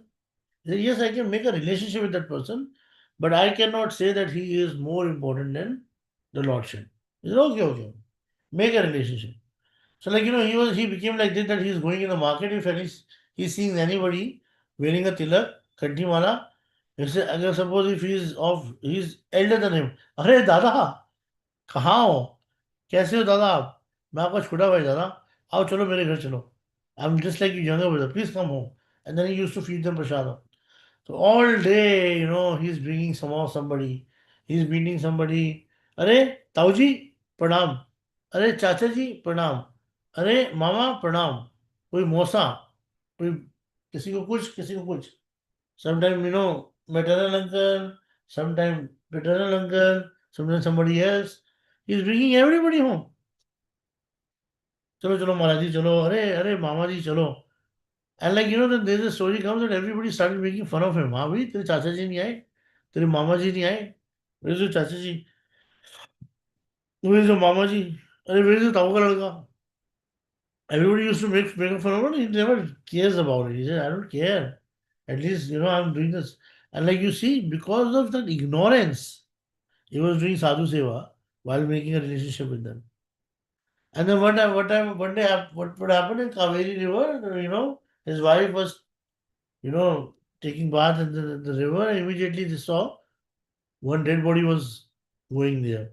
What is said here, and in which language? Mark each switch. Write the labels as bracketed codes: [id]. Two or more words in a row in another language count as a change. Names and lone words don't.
[en] He said, yes, I can make a relationship with that person, but I cannot say that he is more important than the Lordship. He said, okay, okay. Make a relationship. So, like, he became like this, that he is going in the market. If he sees anybody wearing a tilak, [hi] कंठी माला, [en] he said, अगर suppose if he's elder than him, [hi] अरे दादा कहाँ हो, कैसे हो दादा आप, मैं आपका छोटा भाई दादा, आओ चलो मेरे घर चलो, [en] I'm just like your younger brother, please come home. And then he used to feed them prasad. So all day, he's bringing somebody, he's meeting somebody. [hi] अरे ताऊ जी प्रणाम, अरे चाचा जी प्रणाम, अरे मामा प्रणाम, कोई मौसा, कोई किसी को कुछ किसी को कुछ. [en] Sometimes, maternal uncle, sometimes paternal uncle, sometimes somebody else. He's bringing everybody home. [hi] चलो चलो महाराज जी चलो, अरे अरे मामा जी चलो. [en] And like, then there's a story comes that everybody started making fun of him. [hi] हाँ भाई तेरे चाचा जी नहीं आए, तेरे मामा जी नहीं आए, [en] where is your [hi] चाचा जी, [en] where is your [hi] मामा जी, [en] अरे where is your [hi] ताऊ का लड़का. [en] Everybody used to make fun of him. He never cares about it. He said, I don't care. At least, I'm doing this. And like you see, because of that ignorance, he was doing [hi] साधु सेवा [en] while making a relationship with them. And then one day, what would happen in Kaveri River, his wife was, taking bath in the river, and immediately they saw one dead body was going there.